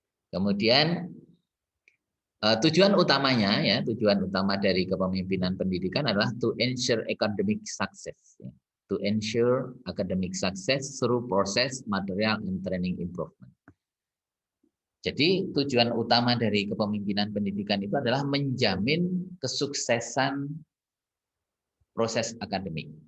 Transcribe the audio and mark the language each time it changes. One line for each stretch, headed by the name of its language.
Indonesian: Kemudian tujuan utamanya ya, tujuan utama dari kepemimpinan pendidikan adalah
English: to ensure academic success. To ensure academic success through process, material, and training improvement.
Indonesian: Jadi tujuan utama dari kepemimpinan pendidikan itu adalah menjamin kesuksesan proses akademik.